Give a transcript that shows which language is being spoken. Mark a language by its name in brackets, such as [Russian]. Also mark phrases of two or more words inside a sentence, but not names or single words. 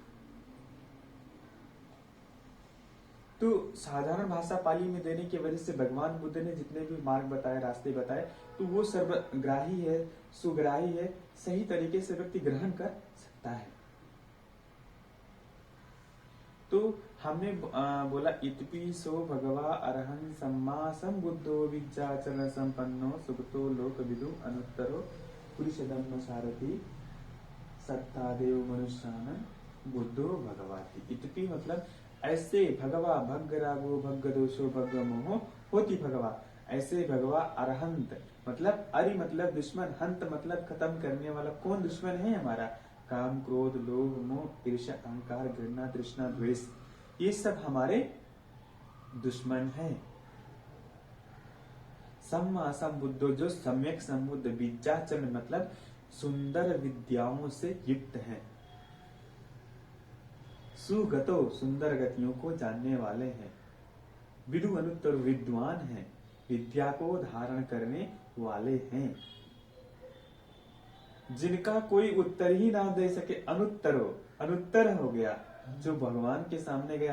[Hindi] तो साधारण भाषा पाली में देने की वजह से भगवान बुद्ध ने जितने भी मार्ग बताए, रास्ते बताए, तो वो सर्वग्राही है, सुग्राही है, सही तरीके से व्यक्ति ग्रहण कर सकता है। तो हमने बोला [Pali] इतपि सो भगवा अरहं सम्मा संबुद्धो विज्ञाचरण संपन्नो सुगतो लोकविदु अनुत्तरो पुरुषधम्म सारथी सत्तादेव मनुष्यान बुद्धो भगवाति। [Hindi] इतपि मतलब ऐसे भगवा, [Pali] भग्ग रागो भग्ग दोषो भग्ग मोहो होती भगवा, [Hindi] ऐसे भगवा अरहंत मतलब अरि मतलब दुश्मन, हंत मतलब खत्म करने वाला। कौन दुश्मन है हमारा? काम, क्रोध, लोभ, मोह, ईर्ष्या, अहंकार, घृणा, तृष्णा, द्वेष, ये सब हमारे दुश्मन हैं। [Pali] सम्मा संबुद्धो, [Hindi] जो सम्यक संबुद्ध, विद्याचरण मतलब सुंदर विद्याओं से युक्त है, सुगतो सुंदर गतियों को जानने वाले हैं, विदु अनुत्तर विद्वान हैं, विद्या को धारण करने वाले हैं, जिनका कोई उत्तर ही ना दे सके, अनुत्तर हो गया, जो भगवान के सामने गया।